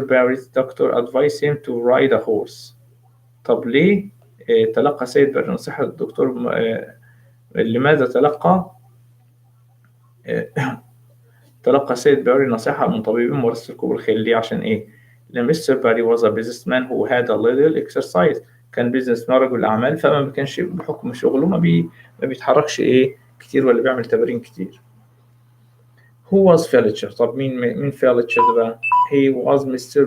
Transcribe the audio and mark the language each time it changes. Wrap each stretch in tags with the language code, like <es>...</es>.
<en>Barry's doctor advise him to ride a horse؟</en> <ar>طب ليه تلقى سيد باري نصيحة الدكتور؟ لماذا تلقى سيد باري نصيحة من طبيب ممارسة ركوب الخيل؟ ليه؟ عشان إيه؟ لأن Mr.</ar> <en>Barry was a businessman who had a little exercise.</en> <ar>كان بيزنس مان رجل أعمال فما كانش بحكم شغله ما بيتحركش كتير ولا بيعمل تمارين كتير.</ar> <en>Who was Fletcher؟</en> <ar>طب مين فيلتشر ده بقى؟</ar> <en>He was Mr.</en>